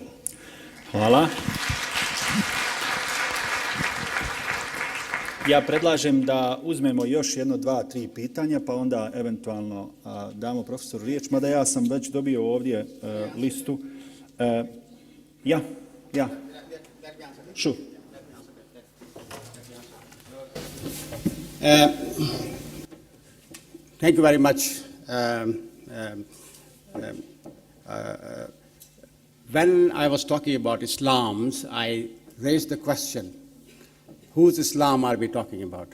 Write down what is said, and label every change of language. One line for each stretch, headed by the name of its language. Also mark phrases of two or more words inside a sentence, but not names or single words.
Croatian: Hvala. Ja predlažem da uzmemo još jedno, 2, 3 pitanja, pa onda eventualno damo profesoru riječ, mada ja sam već dobio ovdje listu. Ja.
English: Sure. Thank you very much. When I was talking about Islams, I raised the question, whose Islam are we talking about?